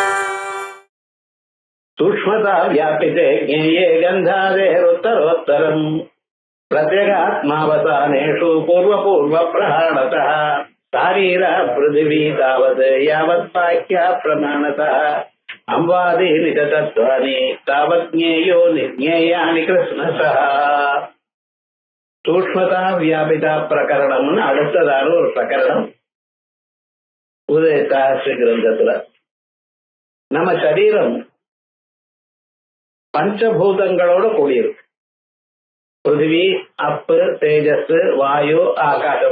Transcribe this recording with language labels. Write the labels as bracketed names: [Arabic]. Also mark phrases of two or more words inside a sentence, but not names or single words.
[Sanskrit] सूक्ष्मता व्यापिते ज्ञेये गन्धादेरुत्तरोत्तरम् प्रत्यगात्मावसानेषु पूर्वपूर्वप्रहाणतः शारीरा पृथिवी तावत् यावत्पाक्या प्रमाणतः अंवादीनि च तत्त्वानि तावत् ज्ञेयो निर्ज्ञेयानि कृष्णसः [Tamil] சூக்ஷ்மதா வியாபிதா பிரகரணம்னு அடுத்ததான ஒரு பிரகரணம் உதய சாஸ்திர கிரந்தத்துல. நம்ம சரீரம் பஞ்சபூதங்களோட கூடியிருக்கு. பிருத்திவி, அப்பு, தேஜஸ், வாயு, ஆகாசம்.